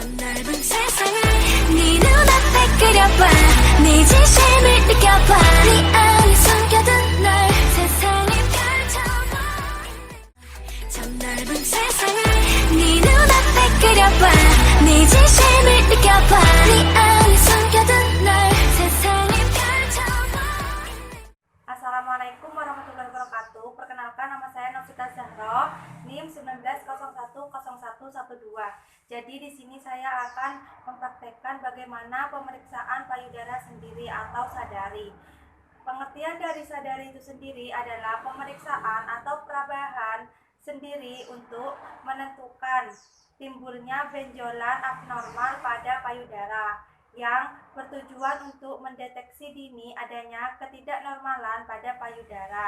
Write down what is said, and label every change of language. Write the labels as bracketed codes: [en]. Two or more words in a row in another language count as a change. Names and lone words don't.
[ko] 넓은 세상을 네 눈앞에 그려봐 네 진심을 느껴봐 네 안에 숨겨둔 널 세상에 펼쳐봐 저 넓은 세상을 네 눈앞에 그려봐 네 진심을 느껴봐 네 안에 숨겨둔 널 세상에 펼쳐봐. [ar] السلام عليكم ورحمة الله وبركاته. [id] Perkenalkan, nama saya Novita Zahra, NIM 19010112. Jadi di sini saya akan mempraktekkan bagaimana pemeriksaan payudara sendiri atau sadari. Pengertian dari sadari itu sendiri adalah pemeriksaan atau perabahan sendiri untuk menentukan timbulnya benjolan abnormal pada payudara yang bertujuan untuk mendeteksi dini adanya ketidaknormalan pada payudara.